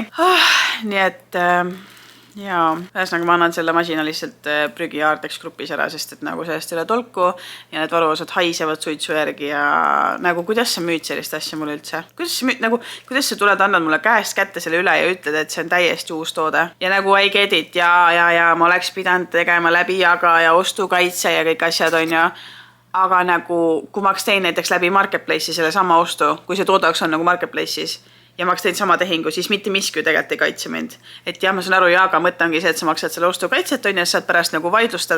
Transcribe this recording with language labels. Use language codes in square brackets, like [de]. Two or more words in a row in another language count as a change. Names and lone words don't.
[et] Nii et ja ühesõnaga ma annan selle masina lihtsalt prügiaardeks grupis ära, sest et nagu sellest ei ole tolku ja need varuosad haisevad suitsu järgi ja nagu kuidas sa müüd sellist asja mulle üldse? Kuidas sa tuled, annad mulle käest kätte selle üle ja ütled, et see on täiesti uus toode? Ja nagu [en] I get it [et] ja ma oleks pidanud tegema läbi jaga ja ostukaitse ja kõik asjad on ju. Aga nagu, kui ma tein näiteks läbi Marketplace'i selle sama ostu, kui see toodaks on nagu Marketplace'is, ja ma tein sama tehingu, siis mitte miski tegelikult ei kaitse mind. Et jah, ma saan aru, aga mõte ongi see, et sa maksad selle ostukaitset on ja saad pärast nagu vaidlustada.